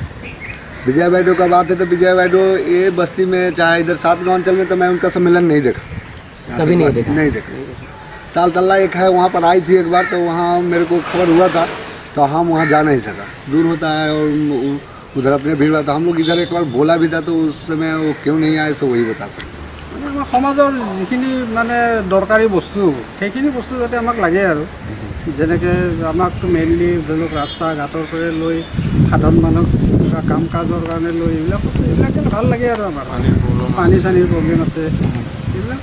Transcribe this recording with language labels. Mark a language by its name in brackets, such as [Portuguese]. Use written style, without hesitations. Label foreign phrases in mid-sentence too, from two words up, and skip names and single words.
[Hindi] विजय बैडो का बात है तो विजय बैडो ये बस्ती में चाहे इधर 7 गाँव अंचल में तो मैं उनका सम्मेलन नहीं देखा, कभी नहीं देखा। तालतल्ला एक है वहाँ पर आई थी एक बार, तो वहाँ मेरे को खबर हुआ था, तो हम वहाँ जा नहीं सका, दूर होता है और उधर अपने भीड़ था। हम लोग इधर एक बार बोला भी था, तो उस समय वो क्यों नहीं आए सो वही बता सकते। [Assamese] সমাজৰ যিখিনি মানে দৰকাৰী বস্তু সেইখিনি বস্তু যাতে আমাক লাগে, আৰু যেনেকৈ আমাকতো মেইনলি ধৰি লওক ৰাস্তা ঘাটৰ পৰা লৈ সাধাৰণ মানুহ কিবা কাম কাজৰ কাৰণে লৈ এইবিলাক ভাল লাগে, আৰু আমাৰ পানী চানীৰ প্ৰব্লেম আছে এইবিলাক।